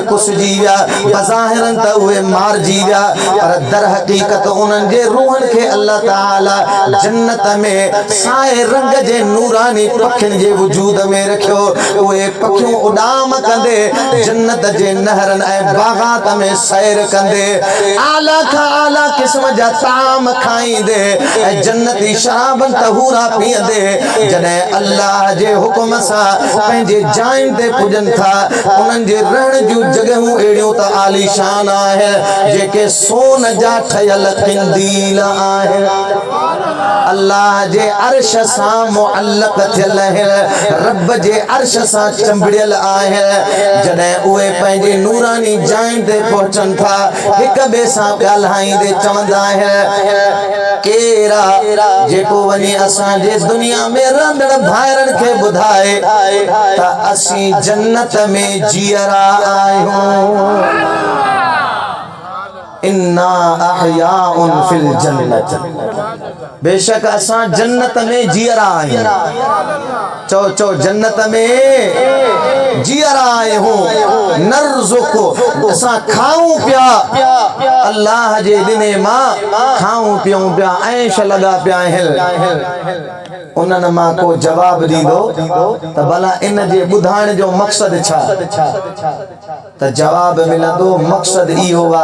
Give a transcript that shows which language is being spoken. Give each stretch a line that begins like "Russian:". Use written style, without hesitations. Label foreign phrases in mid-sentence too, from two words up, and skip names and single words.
Sindhi: कुसजी विया बज़ाहिरन त उए मारजी विया पर दर हकीकत उनन जे रूहन के अल्लाह ताला जन्नत में साए रंग जे नूरानी पखिन जे वजूद में रखियो उए पखियों उडाम कंदे जन्नत जे नहरन ए बागात में सैर कंदे आला का आला किस्म जा ताम खाईंदे ए जन्नती शराबन तहूरा पींदे जने अल्लाह जे हुक्म सा पंहिंजे जाइन ते पुजन था उनन जे रहण जूं जगहूं एड़ियों त आलीशान आहे जेके सोन जा ठयल किंदील आहे अल्लाह जे अर्श सा मुअल्लक थियल है रब जे अर्श सा चंबड़ियल आहे जने उए पंहिंजे नूरानी जाइन ते पहुचन था हिक बे सा ॻाल्हाईंदे चवंदा है केरा जेको वनी असां जे दुनिया में रहंदड़ भाइरन के बुधाए त असी जन्नत में जियरा आहियूं
Arabic: إنا أحياء في الجنة
Sindhi: बेशक असां जन्नत में जियरा आहियूं चो चो जन्नत में जियरा आहियूं नरज़ुक़ु असां खाऊं पिया अल्लाह जे दिने मां खाऊं पियूं पिया ऐश लगा पिया आहिनि उनन मां को जवाब दीदो त भला इन जे बुधाइण जो मकसद छा त जवाब मिलंदो मकसद इहो वा